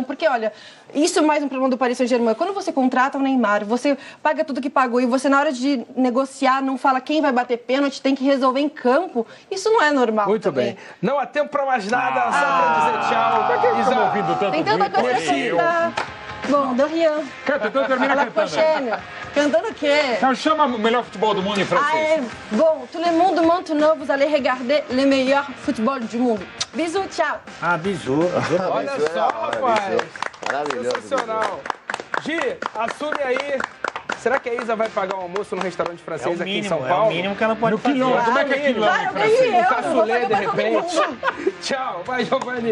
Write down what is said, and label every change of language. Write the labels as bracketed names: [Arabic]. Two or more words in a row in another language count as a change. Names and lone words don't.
[Portuguese] Porque, olha, isso é mais um problema do Paris Saint-Germain. Quando você contrata o Neymar, você paga tudo que pagou e você, na hora de negociar, não fala quem vai bater pênalti, tem que resolver em campo. Isso não é normal. Muito bem. Não há tempo pra mais nada, só pra dizer tchau. Pra que estamos ouvindo tanto tem tanta coisa pra contar. Bom, do Rian. Canta, então termina cantando. Cantando o quê? Então chama o melhor futebol do mundo em francês. [French] Bon, tout le monde maintenant, vous allez regarder le meilleur football du mundo. Bisous, tchau. Bisous. [Portuguese] Olha só, rapaz. Maravilhoso. Sensacional. Gi, assume aí. Será que a Isa vai pagar um almoço no restaurante francês aqui em São Paulo? É o mínimo que ela pode fazer. Quilom, como é que é quilom em francês? O cassoulet, de repente. Tchau, vai, Giovanni.